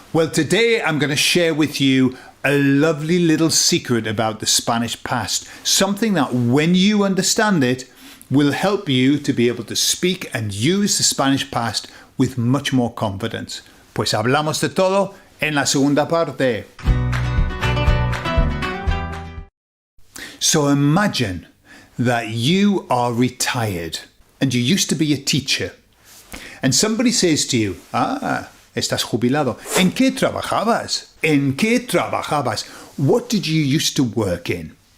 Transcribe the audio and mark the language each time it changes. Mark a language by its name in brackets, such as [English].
[English] Well, today I'm going to share with you a lovely little secret about the Spanish past. Something that when you understand it will help you to be able to speak and use the Spanish past with much more confidence. [Spanish] Pues hablamos de todo en la segunda parte. [English] So imagine that you are retired and you used to be a teacher. And somebody says to you, estás jubilado. ¿En qué trabajabas? ¿En qué trabajabas? What did you used to work in?